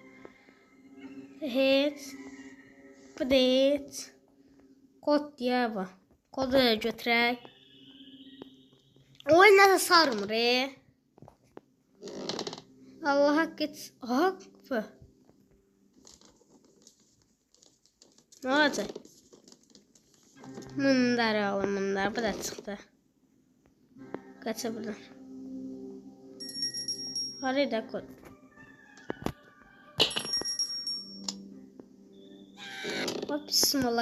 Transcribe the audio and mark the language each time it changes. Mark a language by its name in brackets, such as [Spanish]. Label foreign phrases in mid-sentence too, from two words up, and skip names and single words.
[Azerbaijani] Heç. Bu da heç. Kod deyə bu. Kodu da götürək. Oyun nəsə sarmır. Allah haqq et. Haqq. [Turkish] Ne olacak? Mındar oğlum mındar. Bu da çıktı. Kaça buradan. Harayı da koy. Hop bismillah.